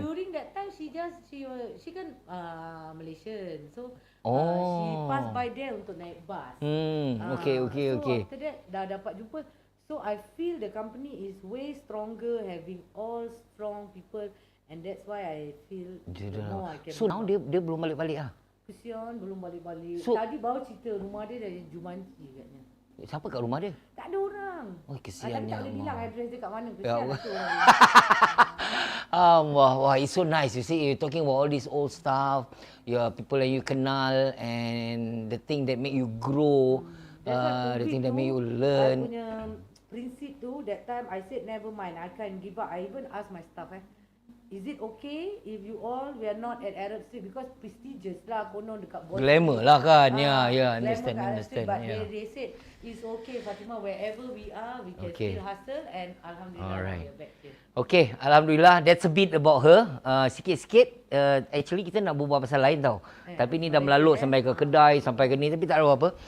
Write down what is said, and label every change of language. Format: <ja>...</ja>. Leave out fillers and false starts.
<en>During that time she kan Malaysian. So she passed by there untuk naik bus. Okay. So after that</en> <ms>dah dapat jumpa.</ms> <en>So I feel the company is way stronger having all strong people and that's why I feel more I can.</en> <ms>So now dia belum balik-balik ah. Kesian belum balik-balik.</ms> <en>So,</en> <ms>tadi baru cerita rumah dia dah Jumanji katnya. Siapa kat rumah dia? Tak ada orang. Oh, kesiannya. Tak boleh bilang address dia kat mana. Ya Kesian tu</ms> <en>orang. Wah, it's so nice. You see, you're talking about all this old stuff, your people that you kenal, and the thing that make you grow, the thing that make you learn.</en> <ms>I punya prinsip tu,</ms> <en>that time I said never mind, I can't give up. I even ask my staff, is it okay if you all we are not at Arab Street because prestigious lah konon dekat bawah. Glamour lah kan. Understand. But they said it's okay Fatimah, wherever we are we can still hustle and alhamdulillah we are back here. Okay, alhamdulillah, that's a bit about her.</en> <ms>Sikit-sikit actually kita nak berbual pasal lain tau. Tapi ni dah melalut sampai ke kedai, sampai ke ni, tapi tak ada apa.</ms>